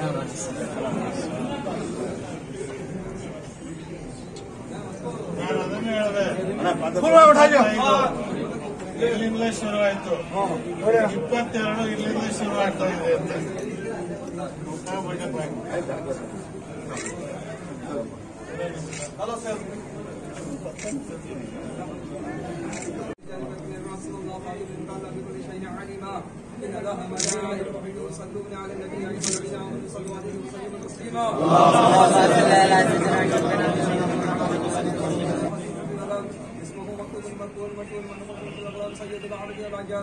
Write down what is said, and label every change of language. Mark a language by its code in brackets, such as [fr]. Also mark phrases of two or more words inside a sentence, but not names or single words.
[kn] ಇಲ್ಲಿಂದಲೇ ಶುರುವಾಯಿತು, 22 ಇಲ್ಲಿಂದಲೇ ಶುರುವಾಗ್ತಾ ಇದೆ ಅಂತ. [en] Hello sir. [ar] إن الله وملائكته يصلون على النبي صلى الله عليه وسلم تسليما. اسمه مكتوب المكتوب المشهور من الأبرار سيد العرب العجام.